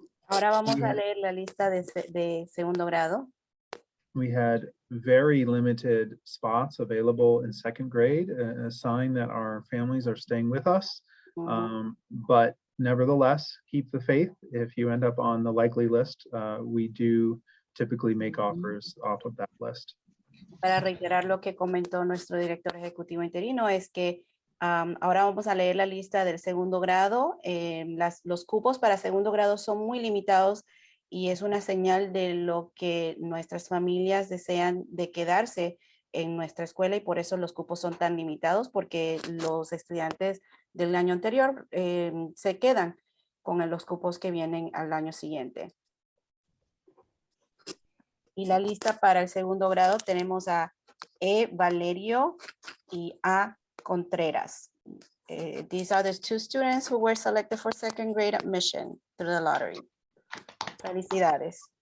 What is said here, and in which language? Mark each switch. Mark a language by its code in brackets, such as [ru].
[es] Ahora vamos a leer la lista de segundo grado. [en] We had very limited spots available in second grade, a sign that our families are staying with us. But nevertheless, keep the faith. If you end up on the likely list, we do typically make offers off of that list. [es] Para reiterar lo que comentó nuestro director ejecutivo interino, es que ahora vamos a leer la lista del segundo grado. Los cupos para segundo grado son muy limitados y es una señal de lo que nuestras familias desean de quedarse en nuestra escuela, y por eso los cupos son tan limitados, porque los estudiantes del año anterior se quedan con los cupos que vienen al año siguiente. Y la lista para el segundo grado tenemos a E. Valerio y A. Contreras. [en] These are the two students who were selected for second grade admission through the lottery. [es] Felicidades.